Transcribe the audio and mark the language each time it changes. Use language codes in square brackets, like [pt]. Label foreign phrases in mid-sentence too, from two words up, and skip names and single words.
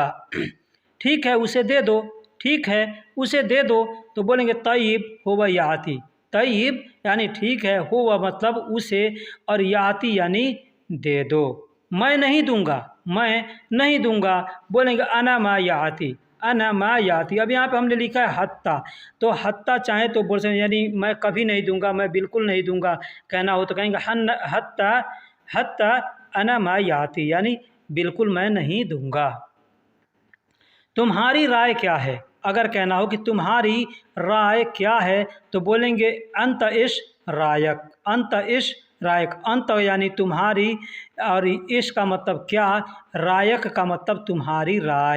[hi] ठीक है उसे दे दो, ठीक है उसे दे दो तो बोलेंगे [ar] طيب هوا ياتي, [hi] तय्यब यानी ठीक है, हुवा मतलब उसे, और याती यानी दे दो। मैं नहीं दूंगा, मैं नहीं दूंगा, बोलेंगे [ar] أنا ما ياتي، أنا ما ياتي. [hi] अब यहाँ पे हमने लिखा है हत्ता, तो हत्ता चाहे तो बोल सकते हैं यानी मैं कभी नहीं दूंगा, मैं बिल्कुल नहीं दूंगा कहना हो तो कहेंगे हत्ता, [ar] حتى أنا ما ياتي [hi] यानी बिल्कुल मैं नहीं दूंगा। तुम्हारी राय क्या है, अगर कहना हो कि तुम्हारी राय क्या है तो बोलेंगे [ar] أنت إيش رأيك، أنت إيش رأيك. [hi] अंत यानी तुम्हारी और इश का मतलब क्या, रायक का मतलब तुम्हारी राय।